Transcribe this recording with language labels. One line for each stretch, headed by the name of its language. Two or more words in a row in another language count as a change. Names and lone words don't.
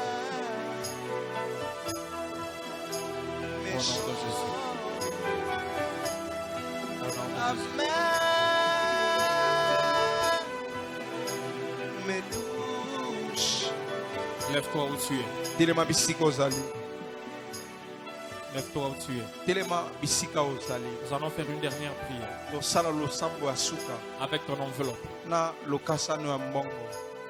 French: Au nom de Jésus. Au nom de Jésus. Amen. Me touche. Lève-toi où tu es.
Lingala: Telema bisika ozali.
French: Lève-toi où tu es.
Lingala: Telema bisika ozali.
French: Nous allons faire une dernière prière
Lingala: Tosala losambo ya suka
French: avec ton enveloppe.
Lingala: na lokasano ya mbongo.